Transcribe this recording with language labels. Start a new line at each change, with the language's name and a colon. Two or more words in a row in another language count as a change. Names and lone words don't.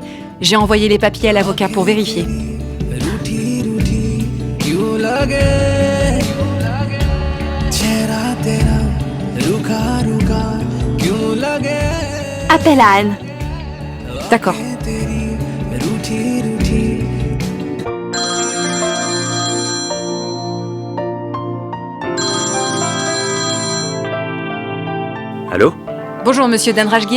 French: J'ai envoyé les papiers à l'avocat pour vérifier.
Hindi: क्यों लगे चेहरा तेरा रुका रुका क्यों लगे
French: Appelle à Anne. D'accord.
Hindi: रूठी रूठी
French: Allô? Bonjour, monsieur Dan Rajgir.